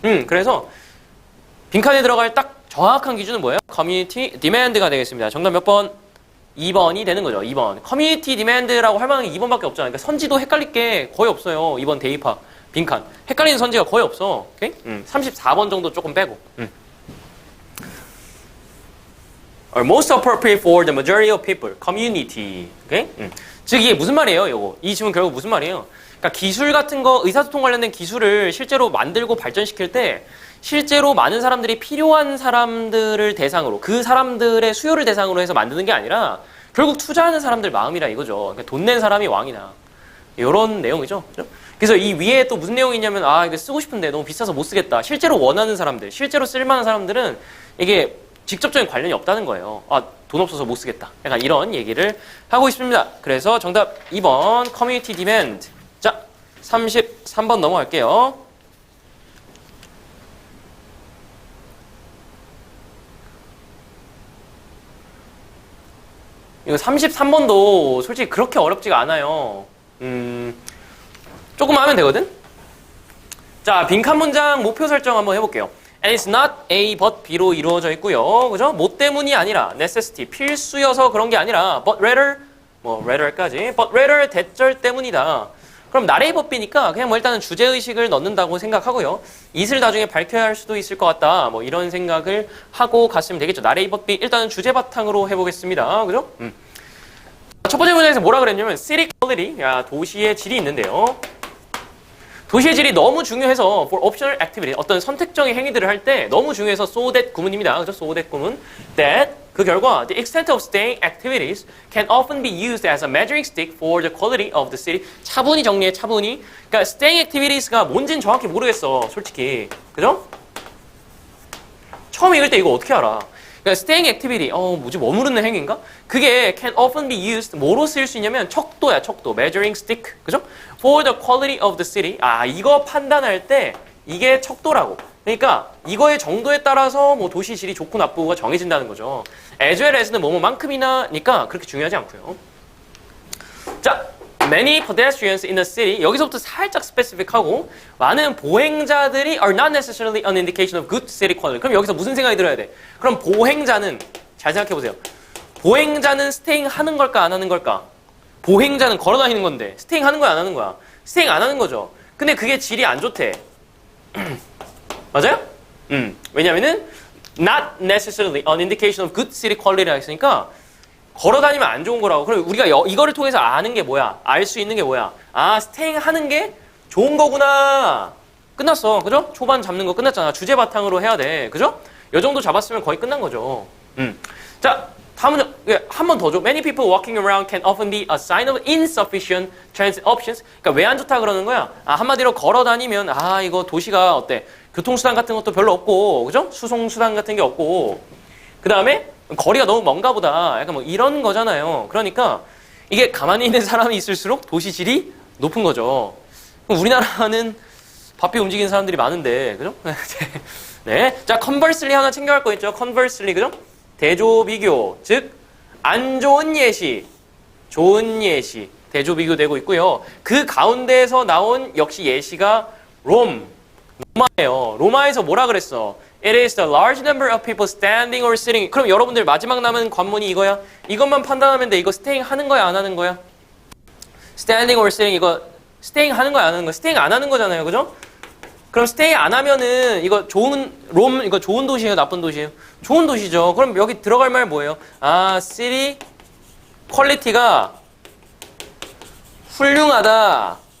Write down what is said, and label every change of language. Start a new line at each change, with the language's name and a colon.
Korean: 그래서 빈칸에 들어갈 딱 정확한 기준은 뭐예요? 커뮤니티 디맨드가 되겠습니다. 정답 몇 번? 2번이 되는 거죠. 2번. 커뮤니티 디맨드라고 할 만한 게 2번밖에 없잖아요. 그러니까 선지도 헷갈릴 게 거의 없어요. 2번 대입학. 빈칸. 헷갈리는 선지가 거의 없어. 오케이? 34번 정도 조금 빼고.
English: Are most appropriate for the majority of people.
Korean: Community. 오케이? 즉 이게 무슨 말이에요? 이거. 이 질문 결국 무슨 말이에요? 그러니까 기술 같은 거, 의사소통 관련된 기술을 실제로 만들고 발전시킬 때 실제로 많은 사람들이 필요한 사람들을 대상으로 그 사람들의 수요를 대상으로 해서 만드는 게 아니라 결국 투자하는 사람들 마음이라 이거죠. 그러니까 돈 낸 사람이 왕이나 이런 내용이죠. 그죠? 그래서 이 위에 또 무슨 내용이 있냐면 이거 쓰고 싶은데 너무 비싸서 못 쓰겠다. 실제로 원하는 사람들, 실제로 쓸만한 사람들은 이게 직접적인 관련이 없다는 거예요. 돈 없어서 못 쓰겠다. 약간 이런 얘기를 하고 있습니다. 그래서 정답 2번 커뮤니티 디맨드. 자, 33번 넘어갈게요. 이거 33번도 솔직히 그렇게 어렵지가 않아요. 조금만 하면 되거든? 자, 빈칸 문장 목표 설정 한번 해볼게요.
English: And it's not A but B
Korean: 로 이루어져 있고요. 그죠? 뭐 때문이 아니라 necessity, 필수여서 그런 게 아니라
English: but rather,
Korean: rather까지 but rather 대절 때문이다. 그럼 나레이 법비니까 그냥 일단은 주제의식을 넣는다고 생각하고요. 이슬 나중에 밝혀야 할 수도 있을 것 같다. 이런 생각을 하고 갔으면 되겠죠. 나레이 법비 일단은 주제 바탕으로 해보겠습니다. 그죠? 첫 번째 문장에서 뭐라 그랬냐면
English: city quality,
Korean: 도시의 질이 있는데요. 도시의 질이 너무 중요해서
English: for optional activity,
Korean: 어떤 선택적인 행위들을 할 때 너무 중요해서 so that 구문입니다. 그죠? so that 구문.
English: that
Korean: 그 결과
English: the extent of staying activities can often be used as a measuring stick for the quality of the city.
Korean: 차분히 정리해, 차분히. 그러니까 staying activities가 뭔지는 정확히 모르겠어, 솔직히. 그죠? 처음 읽을 때 이거 어떻게 알아? 그러니까 staying activity, 뭐지, 머무르는 행위인가? 그게
English: can often be used,
Korean: 뭐로 쓰일 수 있냐면 척도야, 척도.
English: measuring stick.
Korean: 그죠?
English: for the quality of the city.
Korean: 이거 판단할 때 이게 척도라고. 그러니까 이거의 정도에 따라서 도시 질이 좋고 나쁘고가 정해진다는 거죠. as well as는 뭐뭐만큼이나니까 그렇게 중요하지 않고요. 자,
English: Many pedestrians in the city.
Korean: 여기서부터 살짝 스페시픽하고 많은 보행자들이
English: are not necessarily an indication of good city quality.
Korean: 그럼 여기서 무슨 생각이 들어야 돼? 그럼 보행자는 잘 생각해 보세요. 보행자는 스테잉 하는 걸까 안 하는 걸까? 보행자는 걸어 다니는 건데 스테잉 하는 거야 안 하는 거야? 스테잉 안 하는 거죠. 근데 그게 질이 안 좋대. 맞아요? 왜냐면은
English: not necessarily an indication of good city quality
Korean: 라 했으니까 걸어 다니면 안 좋은 거라고. 그럼 우리가 이거를 통해서 아는 게 뭐야? 알 수 있는 게 뭐야? 아, 스테잉 하는 게 좋은 거구나. 끝났어. 그죠? 초반 잡는 거 끝났잖아. 주제 바탕으로 해야 돼. 그죠? 요 정도 잡았으면 거의 끝난 거죠. 자, 다음은 한 번 더 줘.
English: Many people walking around can often be a sign of insufficient transit options.
Korean: 그러니까 왜 안 좋다 그러는 거야? 아, 한마디로 걸어 다니면 아, 이거 도시가 어때? 교통수단 같은 것도 별로 없고, 그죠? 수송수단 같은 게 없고. 그 다음에 거리가 너무 먼가 보다. 약간 뭐 이런 거잖아요. 그러니까 이게 가만히 있는 사람이 있을수록 도시 질이 높은 거죠. 그럼 우리나라는 바삐 움직이는 사람들이 많은데, 그죠? 네. 자, conversely 하나 챙겨갈 거 있죠? conversely, 그죠? 대조 비교, 즉 안 좋은 예시, 좋은 예시, 대조 비교되고 있고요. 그 가운데에서 나온 역시 예시가 로마예요. 로마에서 뭐라 그랬어?
English: It is the large number of people standing or sitting.
Korean: 그럼 여러분들 마지막 남은 관문이 이거야? 이것만 판단하면 돼. 이거 staying 하는 거야, 안 하는 거야?
English: standing or sitting
Korean: 이거 staying 하는 거야, 안 하는 거야? staying 안 하는 거잖아요, 그죠? 그럼 stay 안 하면은 이거 이거 좋은 도시예요, 나쁜 도시예요? 좋은 도시죠. 그럼 여기 들어갈 말 뭐예요? 아, city 퀄리티가 훌륭하다.